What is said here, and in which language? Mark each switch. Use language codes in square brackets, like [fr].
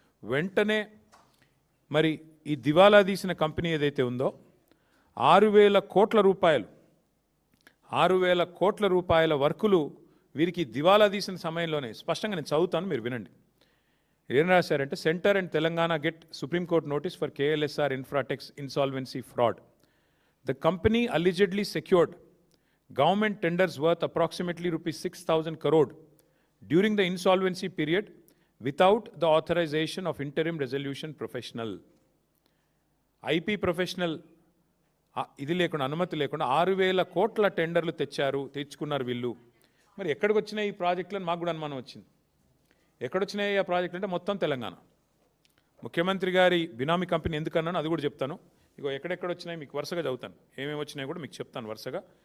[te] వెంటనే మరి ఈ దివాలా తీసిన కంపెనీ ఏదైతే ఉందో 6,000 కోట్ల రూపాయలు, 6,000 కోట్ల రూపాయల వర్కులు వీరికి దివాలా తీసిన సమయంలోనే, స్పష్టంగా నేను చదువుతాను, మీరు వినండి. ఏం రాశారంటే, [en] Centre and Telangana get supreme court notice for KLSR Infratechs insolvency fraud. The company allegedly secured government tenders worth approximately rupees 6,000 crore during the insolvency period without the authorization of interim resolution professional. [te] IP professional ఇది లేకుండా, అనుమతి లేకుండా 6,000 కోట్ల టెండర్లు తెచ్చుకున్నారు వీళ్ళు. మరి ఎక్కడికి వచ్చినాయి ఈ ప్రాజెక్టులను మాకు కూడా అనుమానం వచ్చింది. ఎక్కడొచ్చినాయి ఆ ప్రాజెక్టులు అంటే మొత్తం తెలంగాణ. ముఖ్యమంత్రి గారి బినామీ కంపెనీ ఎందుకన్నాను అది కూడా చెప్తాను. ఇగో ఎక్కడెక్కడ వచ్చినాయి మీకు వరుసగా చదువుతాను, ఏమేమి వచ్చినాయి కూడా మీకు చెప్తాను వరుసగా.